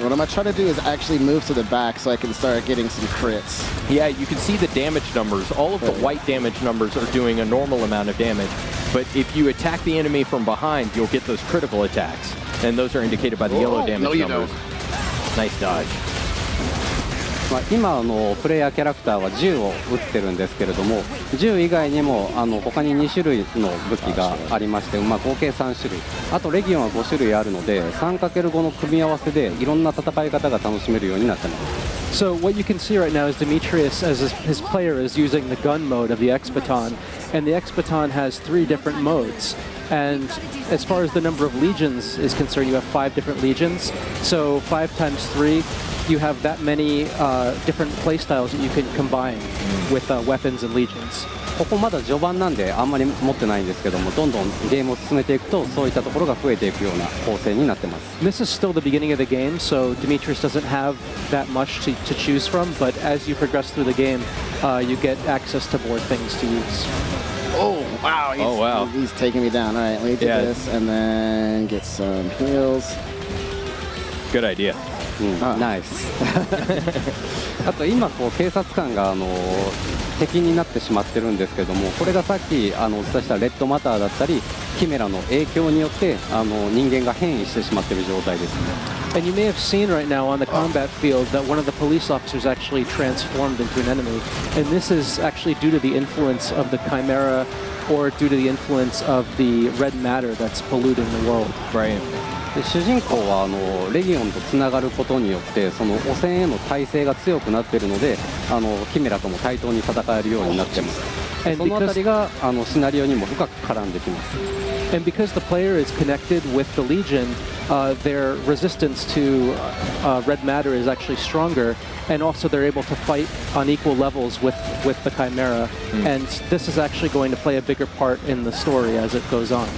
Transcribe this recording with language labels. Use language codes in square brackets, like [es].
[en] What I'm gonna try to do is actually move to the back so I can start getting some crits. Yeah, you can see the damage numbers. All of the white damage numbers are doing a normal amount of damage. But if you attack the enemy from behind, you'll get those critical attacks. And those are indicated by the yellow damage numbers. Nice dodge. [ja] 今プレイヤーキャラクターは銃を撃ってるんですけれども銃以外にも他に2種類の武器がありまして、合計3種類あとレギオンは5種類あるので 3×5 の組み合わせでいろんな戦い方が楽しめるようになってます。 [en] So what you can see right now is Demetrius, as his player, is using the gun mode of the X-Baton, and the X-Baton has 3 different modes. And as far as the number of legions is concerned, you have 5 different legions. So 5 times 3, you have that many different playstyles that you can combine with weapons and legions. [ja] ここまだ序盤なんであんまり持ってないんですけどもどんどんゲームを進めていくとそういったところが増えていくような構成になってます。 [en] This is still the beginning of the game, so Demetrius doesn't have that much to choose from, but as you progress through the game, you get access to more things to use. Oh, wow. He's taking me down. All right, let me do this and then get some heals. Good idea. Nice. [ja] あと今警察官が敵になってしまってるんですけどもこれがさっきお伝えしたレッドマターだったりキメラの影響によって人間が変異してしまっている状態ですね。 [en] And you may have seen right now on the combat field that one of the police officers actually transformed into an enemy. And this is actually due to the influence of the Chimera or due to the influence of the red matter that's polluting the world. Right. [ja] 主人公はレギオンとつながることによってその汚染への耐性が強くなっているのでキメラとも対等に戦えるようになっています。そのあたりがシナリオにも深く絡んできます。 [en] And because the player is connected with the Legion, their resistance to red matter is actually stronger, and also they're able to fight on equal levels with the Chimera. And this is actually going to play a bigger part in the story as it goes on.